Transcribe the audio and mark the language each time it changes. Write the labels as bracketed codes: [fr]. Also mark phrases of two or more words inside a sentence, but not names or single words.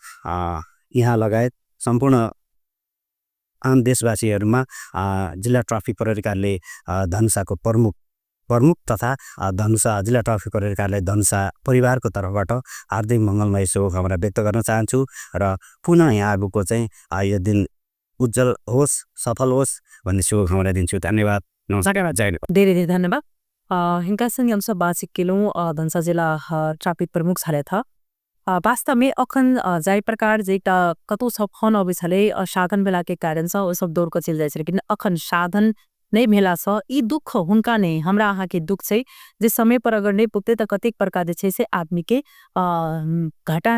[ne] यहाँ लगायत सम्पूर्ण आम देशवासीहरूमा जिल्ला ट्राफिक प्रहरी कार्यालय धनुषाको प्रमुख तथा धनुषा जिल्ला ट्राफिक प्रहरी कार्यालय धनुषा परिवारको तर्फबाट हार्दिक मङ्गलमय शुभकामना व्यक्त गर्न चाहन्छु र पुनः यहाँहरूको चाहिँ यो दिन उज्जवल होस् सफल होस् भन्ने शुभकामना दिन्छु। धन्यवाद। धेरै धेरै धन्यवाद। [mai] हिंका संगे हम सब बातचीत केलौं धनुषा जिला ट्राफिक प्रमुख छले था वास्तव में अखन जाय प्रकार जेटा कतौ सब फोन अबै छले साधन भेला के कारण से ओ सब दौड़ के चल जाय छले लेकिन अखन साधन नहीं भेला से ई दुख हुनका नहीं हमरा अहाँ के दुख छै जे समय पर अगर नहीं पुगते त कतेक प्रकार जे छै से आदमी के घाटा